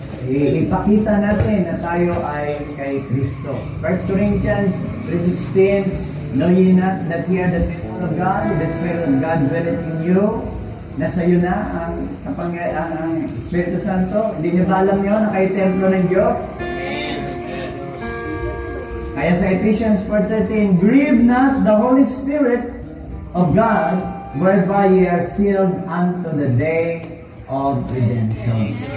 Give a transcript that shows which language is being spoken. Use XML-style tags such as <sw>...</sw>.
<tl>Ipakita natin na tayo ay kay Kristo.</tl> <en>1 Corinthians 3:16, know ye not that ye are the temple of God, the Spirit of God dwelleth in you.</en> <tl>Nasa iyo na ang Espiritu Santo. Hindi niyo ba alam yun na kayo templo ng Diyos?</tl> <en>Kaya sa Ephesians 4:13, grieve not the Holy Spirit of God, whereby ye are sealed unto the day of redemption.</en>